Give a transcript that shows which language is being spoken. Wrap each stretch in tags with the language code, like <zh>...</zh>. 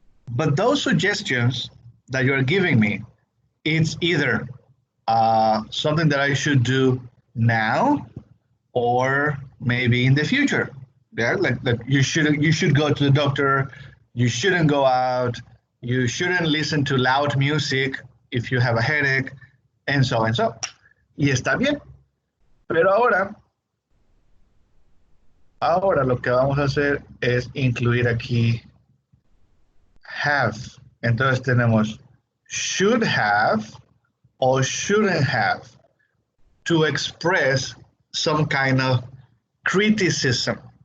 <en>But those suggestions that you're giving me, it's either something that I should do now or maybe in the future. Yeah, like you should go to the doctor, you shouldn't go out, you shouldn't listen to loud music if you have a headache, and so and so.</en> <es>Y está bien. Pero ahora lo que vamos a hacer es incluir aquí have. Entonces tenemos should have or shouldn't have to express some kind of criticism.</es>